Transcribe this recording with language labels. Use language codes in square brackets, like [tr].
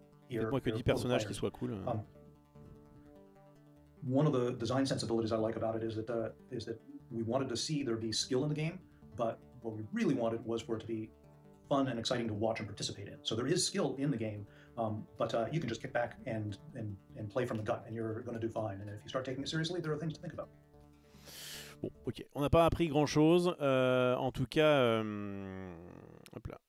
[fr] Faites-moi que 10 personnages qui soient cool. [en] One of the design sensibilities I like about it is that we wanted to see there be skill in the game, but what we really wanted was for it to be fun and exciting to watch and participate in. So there is skill in the game, but you can just kick back and play from the gut, and you're going to do fine. And if you start taking it seriously, there are things to think about. [fr] Bon, ok, on n'a pas appris grand-chose. En tout cas, hop là.